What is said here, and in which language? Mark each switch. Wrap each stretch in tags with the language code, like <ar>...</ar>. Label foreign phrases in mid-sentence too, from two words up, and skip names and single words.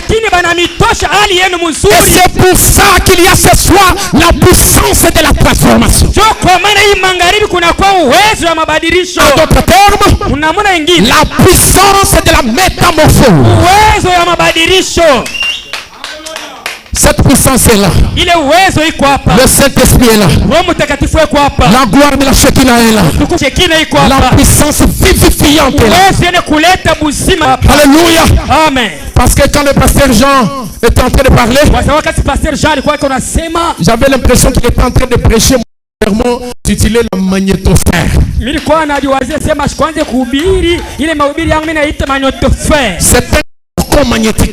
<fr>Et c'est pour ça qu'il y a ce soir la puissance de la transformation. En d'autres termes, la puissance de la métamorphose. Cette puissance est là.</fr> <sw>Ile uwezo iko hapa.</sw> <fr>Le Saint-Esprit est là.</fr> <sw>Roho Mtakatifu yuko hapa.</sw> <fr>La gloire de la Shekinah est là.</fr> <sw>Shekinah iko hapa.</sw> <fr>La puissance vivifiante est là.</fr> <sw>Uwezo yenye kuleta buzima hapa.</sw> <fr>Alléluia. Amen. Parce que quand le pasteur Jean était en train de parler, j'avais l'impression qu'il était en train de prêcher mon d'utiliser la magnétosphère. C'est un cocon magnétique.</fr>